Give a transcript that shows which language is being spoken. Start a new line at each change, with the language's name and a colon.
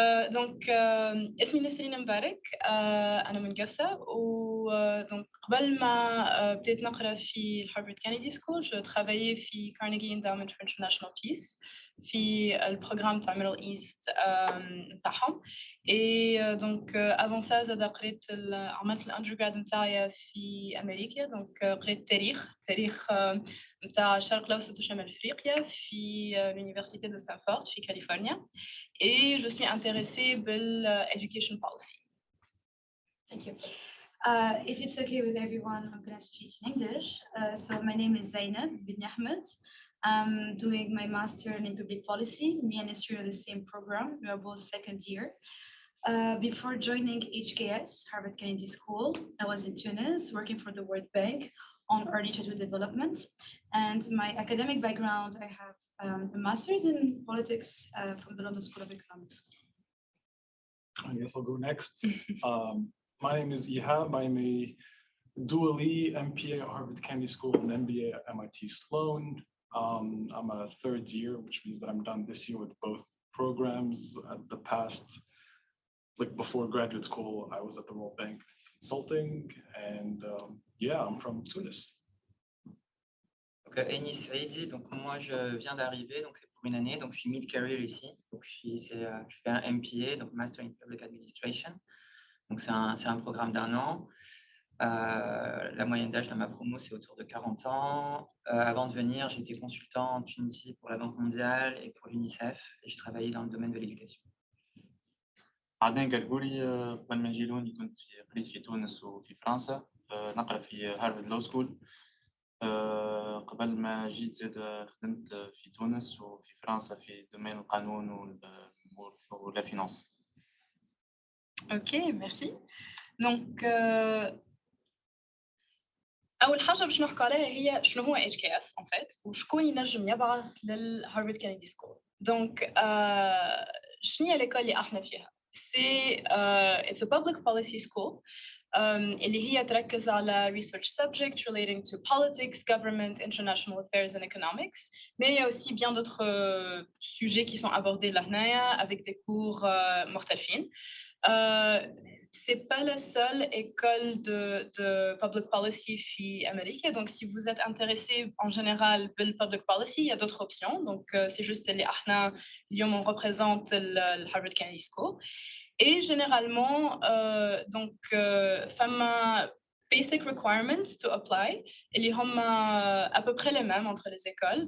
Arabic: دونك اسمي نسرين مبارك، انا من قفصه ودونك قبل ما بديت نقرا في الهارفارد كينيدي سكول جو ترافايي في كارنيجي انداومنت فور انترناشونال بيس في البروغرام تاع ميدل ايست نتاعهم. اي دونك افون سا زاد قريت عملت الاندرغراد نتاعي في امريكا. دونك قريت تاريخ نتاع الشرق الاوسط وشمال افريقيا في
French: l'université de Stanford
Arabic: في كاليفورنيا.
French: Et je suis intéressée par l'education policy.
English: Thank you. If it's okay with everyone, I'm going to speak in English. So my name is Zainab bin Ahmed. I'm doing my master in public policy. Me and Isri are the same program. We are both second year. Before joining HKS, Harvard Kennedy School, I was in Tunis working for the World Bank on early childhood development. And my academic background, I have a master's in politics from the London School of Economics. I guess I'll go next. My name is Ihab. I'm a dually MPA at Harvard Kennedy School and MBA at MIT Sloan. I'm a third year, which means that I'm done this year with both programs. At the past, like before graduate school, I was at the World Bank consulting, and yeah, I'm from Tunis.
French: Donc, Enis Saidi, donc moi je viens d'arriver, donc c'est pour une année, donc je suis mid-career ici, donc je fais un MPA, donc Master in Public Administration, donc c'est un programme d'1 an. La moyenne d'âge de ma promo c'est autour de 40 ans. Avant de venir, j'étais consultant en Tunisie pour la Banque mondiale et pour l'UNICEF, et je travaillais dans le domaine de l'éducation.
Arabic: عدنان قلقولي قبل ما نجي لهوني كنت قريت في تونس وفي فرنسا، نقرا في هارفارد لو سكول. قبل ما جيت زاد خدمت في تونس وفي فرنسا في دومين القانون ولا فينانس. اوكي ميرسي. دونك اول حاجه باش نحكوا عليها هي شنو هو HKS
French: en fait
Arabic: وشكون ينجم يبعث للهارفارد كينيدي سكول. دونك شنو هي ليكول اللي احنا فيها؟ سي
English: it's a public policy school
Arabic: اللي هي تركز على
English: research subject relating to politics, government, international affairs and economics.
French: Mais il y a aussi bien d'autres sujets qui sont abordés là avec des cours mortelfins. C'est pas la seule école de public policy في Amérique. Donc, si vous êtes intéressé en général par le public policy, il y a d'autres options. Donc, c'est juste
Arabic: اللي احنا اليوم
French: on représente le Harvard Kennedy School. Et généralement, donc, فما
English: basic requirements to apply,
Arabic: اللي هما
French: à peu près les mêmes entre les écoles.